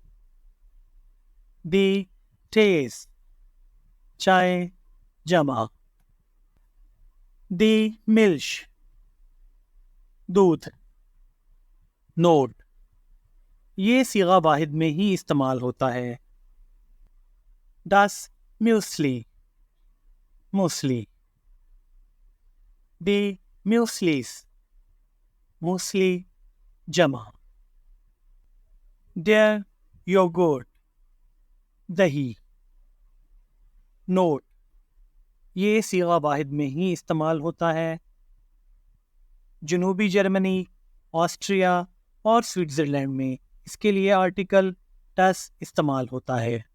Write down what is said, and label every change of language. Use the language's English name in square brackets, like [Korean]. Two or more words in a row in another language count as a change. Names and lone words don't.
[German] Die Tees، [Urdu] چائے جمع۔ [German] Die Milch، [Urdu] دودھ۔ نوٹ: یہ صیغہ واحد میں ہی استعمال ہوتا ہے۔ [German] Das Müsli، موسلی۔ Die Müslis، [Urdu] موسلی جمع۔ [German] Der Joghurt، [Urdu] دہی۔ نوٹ: یہ صیغہ واحد میں ہی استعمال ہوتا ہے۔ جنوبی جرمنی، آسٹریا اور سوئٹزرلینڈ میں اس کے لیے آرٹیکل das استعمال ہوتا ہے۔